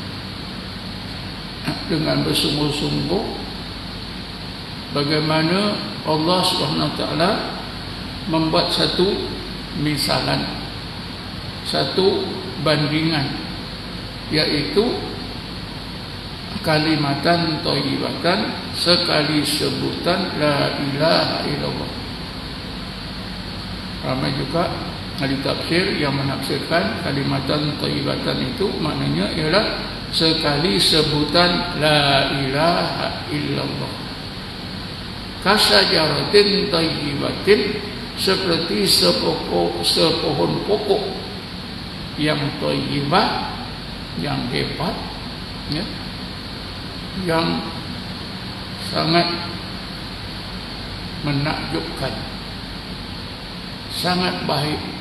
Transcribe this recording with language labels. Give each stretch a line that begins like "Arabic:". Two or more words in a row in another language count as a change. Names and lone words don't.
Malay: dengan bersungguh-sungguh bagaimana Allah SWT membuat satu misalan, satu bandingan, yaitu
Arabic: كلمة طيبة,
Malay: sekali sebutan
Arabic: لا إله إلا الله.
Malay: Ramai juga ahli tafsir yang menafsirkan
Arabic: كلمة طيبة
Malay: itu maknanya ialah sekali sebutan
Arabic: لا إله إلا الله. كشجرة طيبة,
Malay: seperti sepohon pokok yang thayyibah, yang hebat, ya, yang sangat menakjubkan, sangat baik.